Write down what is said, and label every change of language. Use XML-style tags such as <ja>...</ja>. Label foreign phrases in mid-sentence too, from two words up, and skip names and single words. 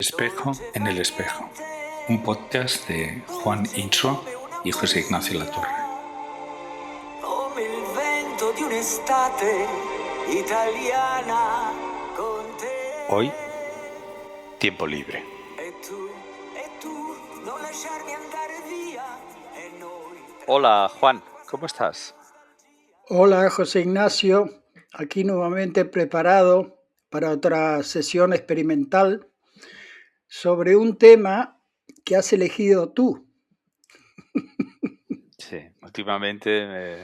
<es>Espejo en el espejo, un podcast de Juan Inso y José Ignacio Latorre.</es> <it>Come il vento di un'estate italiana con te.</it> <es>Hoy, tiempo libre.</es> <it>E tu, non lasciarmi andare via. E noi.</it> <es>Hola Juan, ¿cómo estás? Hola José Ignacio, aquí nuevamente preparado para otra sesión experimental sobre un tema que has elegido tú. Sí, últimamente</es>